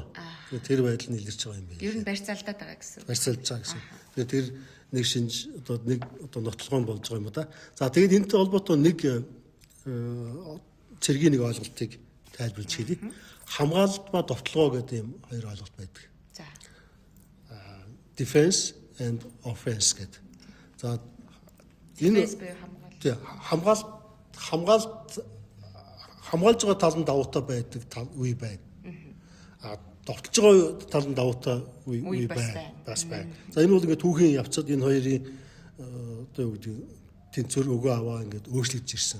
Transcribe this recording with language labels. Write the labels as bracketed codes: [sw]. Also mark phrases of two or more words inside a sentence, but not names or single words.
[mn] Тэр байдал нь илэрч байгаа юм байна. Ер нь барьцаалдаад байгаа гэсэн. Барьцаалж байгаа гэсэн. Тэгээд тэр нэг шинж одоо нэг одоо нотлогоон болж байгаа юм да. За тэгээд энэтэй холбоотой нэг цэргийн нэг ойлголтыг тайлбарлаж хэлье. Хамгаалалт ба довтлогоо гэдэг юм хоёр ойлголт байдаг. [en] Defense and offense гэдэг. [mn] За энэ хамгаалж байгаа тал нь давуутай байдаг үе байна. Довтлож байгаа тал нь давуутай үе байна. Бас байна. За энэ бол ингээд түүхийн явцад энэ хоёрын одоо юу гэдэг тэнцвэр өгөө аваа ингээд өөрчлөгдөж ирсэн.